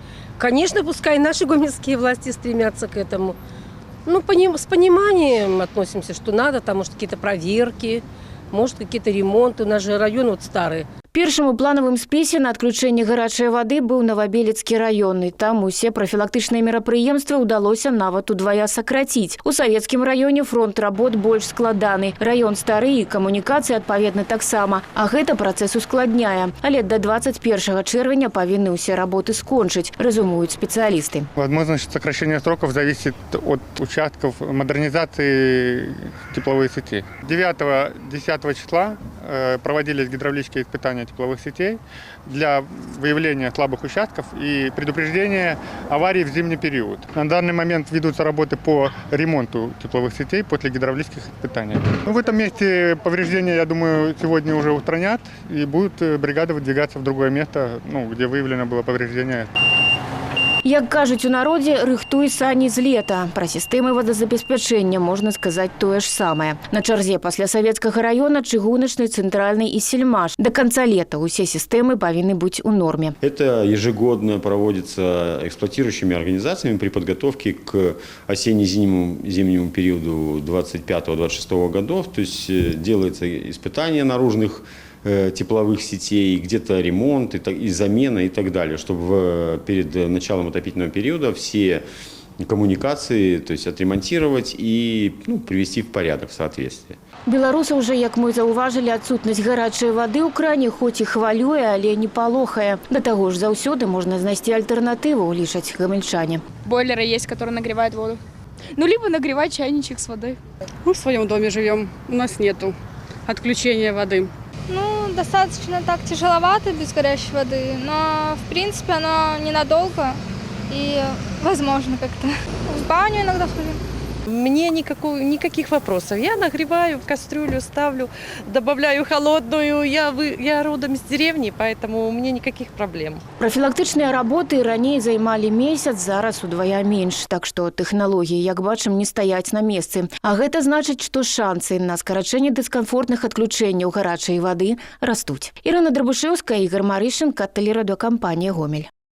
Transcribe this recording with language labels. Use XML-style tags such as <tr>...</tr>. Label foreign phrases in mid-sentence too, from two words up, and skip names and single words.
<ru>Конечно, пускай наши гомельские власти стремятся к этому. Ну, с пониманием относимся, что надо, там, может, какие-то проверки, может, какие-то ремонты. У нас же район вот старый.</ru> <be>Першым у планавым спісе на адключэнне гарачай вады быў Новабелецкі раённы. Там усе прафілактычныя мерапрыемствы ўдалося нават удвая сакраціць. У савецкім раёне фронт работ больш складаны. Раён стары і камунікацыі адпаведна таксама. А гэта працэс ускладняе. Але да 21 чэрвеня павінны ўсе работы скончыць, разумуюць спецыялісты.</be> <ru>Возможность сокращения сроков зависит от участков модернизации тепловой сети. 9-10 числа проводились гидравлические испытания тепловых сетей для выявления слабых участков и предупреждения аварий в зимний период. На данный момент ведутся работы по ремонту тепловых сетей после гидравлических испытаний. В этом месте повреждения, я думаю, сегодня уже устранят и будет бригада выдвигаться в другое место, где выявлено было повреждение.</ru> <be>Як кажуць у народзе, рыхтуй сані з лета. Пра сістэмы водазабеспячэння можна сказаць тое ж самае. На чарзе пасля савецкага раёна чыгуначны, цэнтральны і сельмаш.</be> <ru>До конца лета</ru> <be>усе сістэмы павінны быць у норме.</be> <ru>Это ежегодно проводится эксплуатирующими организациями при подготовке к осенне-зимнему периоду 25-26 годов. То есть делается испытание наружных тепловых сетей, где-то ремонт и замена и так далее, чтобы перед началом отопительного периода все коммуникации, то есть отремонтировать и привести в порядок в соответствии.</ru> <be>Беларусы уже, як мы заўважылі, адсутнасць гарачай вады ў кране хоць і хвалюе, але не палохае. Да таго ж заўсёды можна знайсці альтэрнатыву, лічаць гамельчане.</be> <ru>Бойлеры есть, которые нагревают воду. Либо нагревать чайничек с водой. Мы в своем доме живем, у нас нету отключения воды. Достаточно так тяжеловато без горячей воды, но в принципе оно ненадолго и возможно как-то. В баню иногда хожу. Мне никаких вопросов. Я нагреваю, в кастрюлю ставлю, добавляю холодную. Я родом из деревни, поэтому у меня никаких проблем.</ru> <be>Прафілактычныя работы раней займалі месяц, зараз удвая менш. Так што тэхналогіі, як бачым, не стаяць на месцы. А гэта значыць, што шансы на скарачэнне дыскамфортных адключэнняў гарачай вады растуць. Ірына Драбушэўская, Ігор Марышенка, тэлерадыёкампанія «Гомель».</be>